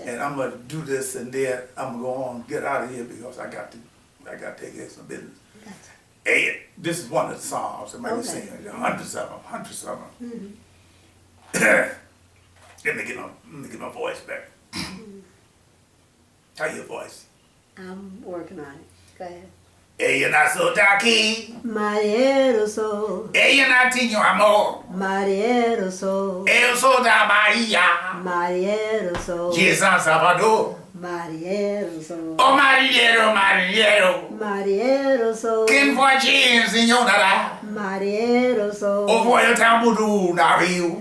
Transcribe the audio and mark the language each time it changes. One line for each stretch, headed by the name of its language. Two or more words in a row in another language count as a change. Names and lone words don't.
English: And I'm gonna do this, and then I'm gonna go on, get out of here, because I got to take care of some business. Gotcha. Hey, this is one of the songs. I might be Okay. singing hundreds of them. Let me get my voice back. How your voice? I'm working on it. Go ahead.
Spanish: Ella nació de aquí,
Portuguese: Marinheiro sou,
Spanish: ella nació amor.
Portuguese: marinheiro sou, Eu sou da Bahia, marinheiro sou, de São Salvador. marinheiro sou, Oh marinheiro, marinheiro, marinheiro sou, quem foi te ensinou a nadar? marinheiro sou, Ou foi o tambo do navio?